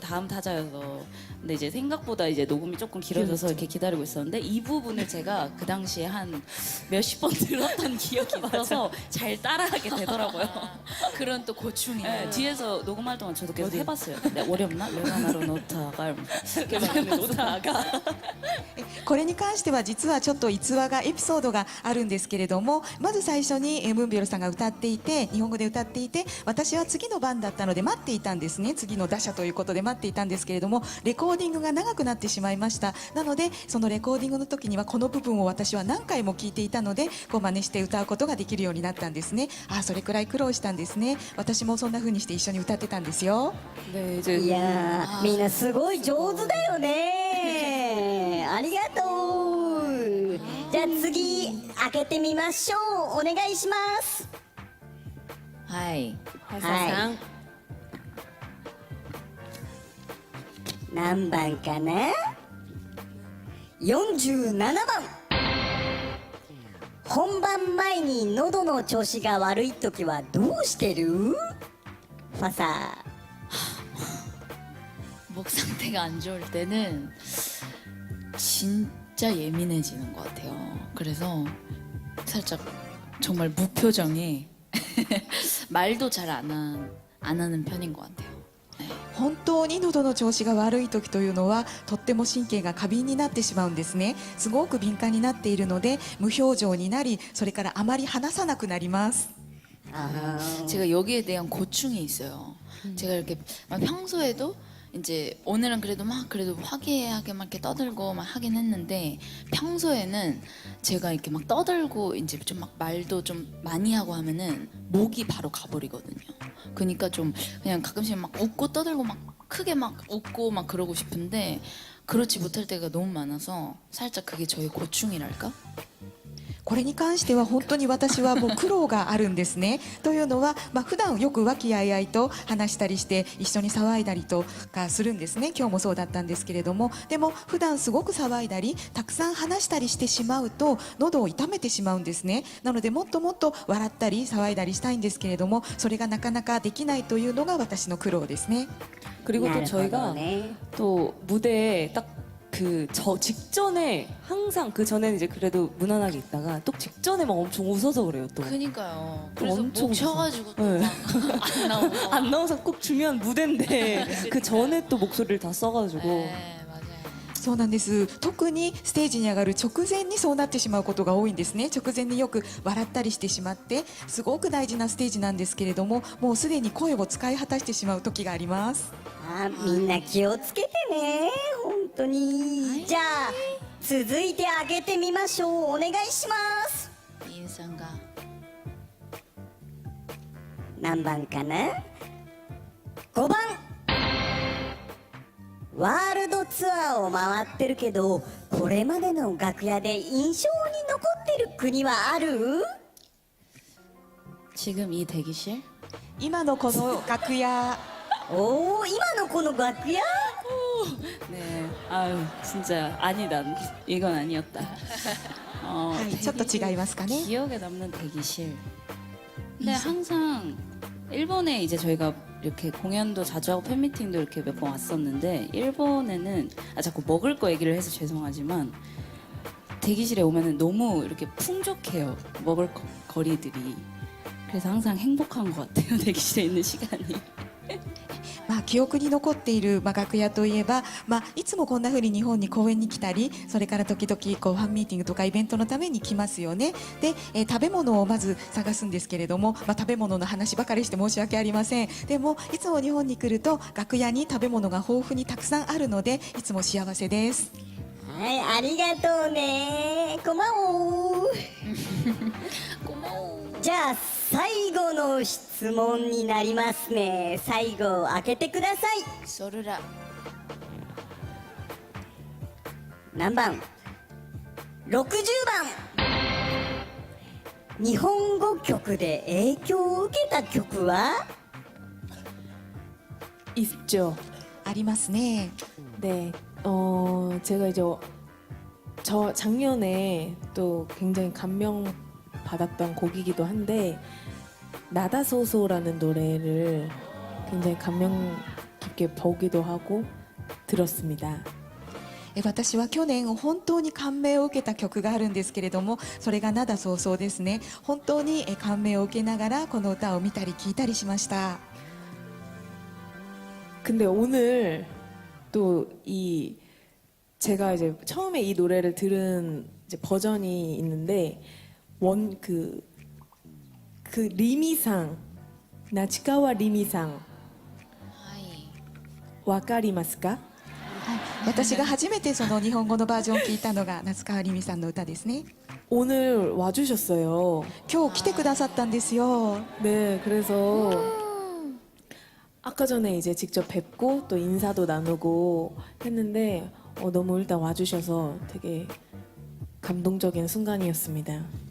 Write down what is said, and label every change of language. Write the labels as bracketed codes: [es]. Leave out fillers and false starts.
[ko] 다음 타자여서. 근데 이제 생각보다 이제 녹음이 조금 길어져서 이렇게 기다리고 있었는데 이 부분을 제가 그 당시에 한 몇십 번 들었던 기억이 있어서 잘 따라하게 되더라고요. 그런 또 고충이. 네, 뒤에서 녹음할 동안 저도 계속 해봤어요. 근데 어렵나? 레바나로 노타가 노타가. [ja] これに関しては実はちょっと逸話がエピソードがあるんですけれども、まず最初にムンビョルさんが歌っていて、日本語で歌っていて、私は次の番だったので待っていたんですね。次の打者ということで待っていたんですけれども、レコーディングが長くなってしまいました。なのでそのレコーディングの時にはこの部分を私は何回も聞いていたので、こう真似して歌うことができるようになったんですね。あ、それくらい苦労したんですね。私もそんな風にして一緒に歌ってたんですよ。 [ko] 네 이제 [ja] いやーみんなすごい上手だよね。ありがとう。じゃあ次開けてみましょう。お願いします。 하이. はい何番かな。47番。本番前に喉の調子が悪い時はどうしてる？ファサ [ko] 목 상태가 안 좋을 때는 진짜 예민해지는 것 같아요. 그래서 살짝 정말 무표정에 말도 잘 안 하는 편인 것 같아요. [ja] 本当に喉の調子が悪い時というのはとっても神経が過敏になってしまうんですね。すごく敏感になっているので無表情になり、それからあまり話さなくなります。 [ko] 제가 여기에 대한 고충이 있어요. 제가 이렇게 막 평소에도 이제 오늘은 그래도 화기애애하게 막 이렇게 떠들고 막 하긴 했는데 평소에는 제가 이렇게 막 떠들고 이제 좀 막 말도 좀 많이 하고 하면은 목이 바로 가버리거든요. 그러니까 좀 그냥 가끔씩 막 웃고 떠들고 막 크게 막 웃고 막 그러고 싶은데 그렇지 못할 때가 너무 많아서 살짝 그게 저의 고충이랄까? [ja] これに関しては本当に私はもう苦労があるんですね。というのは、普段よく和気あいあいと話したりして一緒に騒いだりとかするんですね。今日もそうだったんですけれども、でも普段すごく騒いだりたくさん話したりしてしまうと喉を痛めてしまうんですね。なのでもっともっと笑ったり騒いだりしたいんですけれども、それがなかなかできないというのが私の苦労ですね。 [ko] 그리고 또 저희가 네. 또 무대에 딱 그 저 직전에 항상 그 전에는 이제 그래도 무난하게 있다가 또 직전에 막 엄청 웃어서 그래요 또. 그니까요. 그래서 엄청 목 쉬어가지고 또 네. 막 안 나오고. 안 나와서 꼭 중요한 무대인데 그 전에 또 목소리를 다 써가지고. 네, 맞아요. [ja] そうなんです。特にステージに上がる直前にそうなってしまうことが多いんですね。直前によく笑ったりしてしまってすごく大事なステージなんですけれども、もうすでに声を使い果たしてしまう時があります。あ、みんな気をつけてね。本当に。じゃあ続いて開けてみましょう。お願いします。 인상가. 何番かな。5番。ワールドツアーを回ってるけど、これまでの楽屋で印象に残ってる国はある？ [ko] 지금 이 대기실? [ja] 今のこの楽屋、おお、今のこの楽屋？ [ko] 네. 아유 진짜 아니다. 이건 아니었다. [ja] はい、ちょっと違いますかね。 [ko] 기억에 남는 대기실. 근데 항상 일본에 이제 저희가 이렇게 공연도 자주 하고 팬미팅도 이렇게 몇 번 왔었는데 일본에는 자꾸 먹을 거 얘기를 해서 죄송하지만 대기실에 오면은 너무 이렇게 풍족해요. 먹을 거리들이. 그래서 항상 행복한 것 같아요. 대기실에 있는 시간이. [ja] まあ、記憶に残っている、まあ、楽屋といえば、まあ、いつもこんな風に日本に公演に来たり、それから時々こうファンミーティングとかイベントのために来ますよね。で、食べ物をまず探すんですけれども、まあ、食べ物の話ばかりして申し訳ありません。でもいつも日本に来ると楽屋に食べ物が豊富にたくさんあるのでいつも幸せです。はい、ありがとうね。こまおじゃあ最後の質問になりますね。最後開けてください。ソルラ何番？60番。日本語曲で影響を受けた曲は？ [ko] 있죠. [ja] ありますね。 [ko] 네, 제가 이제 저 작년에 또 굉장히 감명 받았던 곡이기도 한데 나다소소라는 노래를 굉장히 감명 깊게 보기도 하고 들었습니다. [ja] 私は去年本当に感銘を受けた曲があるんですけれども、それが灘そうそうですね。本当に感銘を受けながらこの歌を見たり聞いたりしました。 [ko] 근데 오늘 또 제가 이제 처음에 이 노래를 들은 이제 버전이 있는데 그 리미상 나치카와 리미상 [ja] はい。 와카리마스까? 私が初めてその日本語のバージョンを聞いたのが夏川りみさんの歌ですね。 [ko] 오늘 와주셨어요. [ja] 今日来てくださったんですよ。 [ko] 네, 그래서 아까 전에 이제 직접 뵙고 또 인사도 나누고 했는데 너무 일단 와주셔서 되게 감동적인 순간이었습니다.